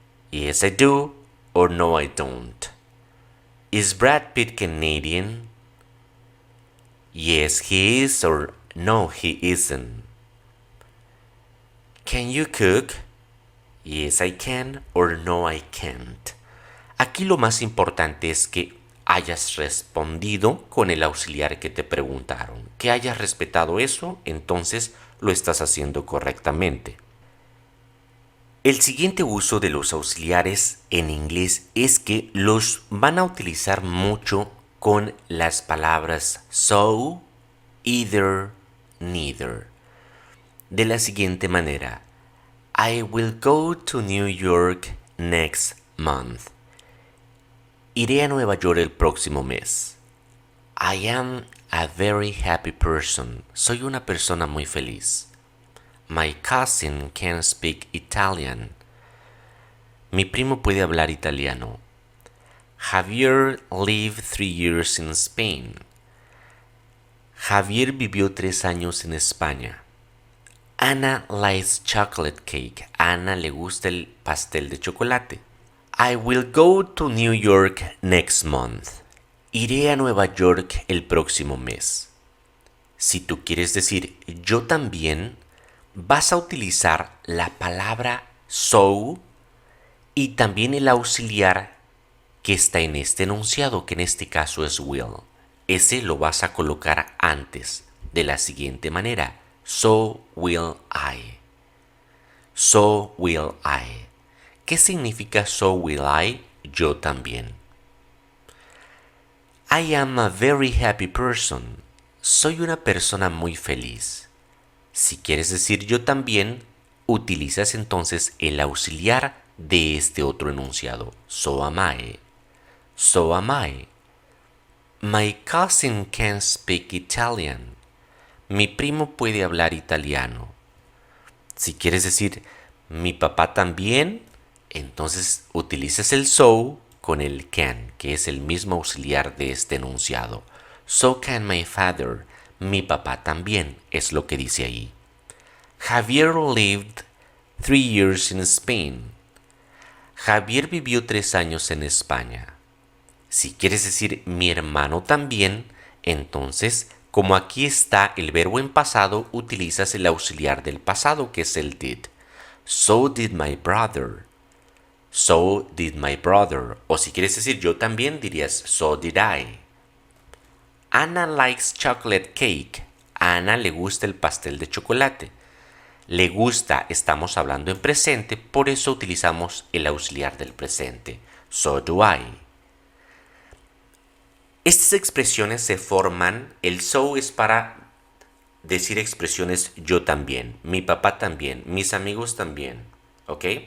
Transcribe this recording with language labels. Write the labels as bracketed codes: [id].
[en] Yes, I do, or no, I don't. Is Brad Pitt Canadian? Yes, he is, or no, he isn't. Can you cook? Yes, I can or no, I can't. [es] Aquí lo más importante es que hayas respondido con el auxiliar que te preguntaron. Que hayas respetado eso, entonces lo estás haciendo correctamente. El siguiente uso de los auxiliares en inglés es que los van a utilizar mucho con las palabras so, either, neither. De la siguiente manera: [en] I will go to New York next month. [es] Iré a Nueva York el próximo mes. [en] I am a very happy person. [es] Soy una persona muy feliz. [en] My cousin can speak Italian. [es] Mi primo puede hablar italiano. [en] Javier lived 3 years in Spain. [es] Javier vivió 3 años en España. [en] Anna likes chocolate cake. [es] A Ana le gusta el pastel de chocolate. [en] I will go to New York next month. [es] Iré a Nueva York el próximo mes. Si tú quieres decir yo también, vas a utilizar la palabra so y también el auxiliar que está en este enunciado, que en este caso es will. Ese lo vas a colocar antes, de la siguiente manera: [en] so will I. So will I. [es] ¿Qué significa [en] so will I? [es] Yo también. [en] I am a very happy person. [es] Soy una persona muy feliz. Si quieres decir yo también, utilizas entonces el auxiliar de este otro enunciado. [en] So am I. So am I. My cousin can speak Italian. [es] Mi primo puede hablar italiano. Si quieres decir mi papá también, entonces utilizas el so con el can, que es el mismo auxiliar de este enunciado. [en] So can my father. [es] Mi papá también, es lo que dice ahí. [en] Javier lived 3 years in Spain. [es] Javier vivió 3 años en España. Si quieres decir mi hermano también, entonces, como aquí está el verbo en pasado, utilizas el auxiliar del pasado, que es el did. [en] So did my brother. So did my brother. [es] O si quieres decir yo también, dirías [en] so did I. Anna likes chocolate cake. [es] A Ana le gusta el pastel de chocolate. Le gusta, estamos hablando en presente, por eso utilizamos el auxiliar del presente. [en] So do I. [es] Estas expresiones se forman, el so es para decir expresiones yo también, mi papá también, mis amigos también, ¿ok?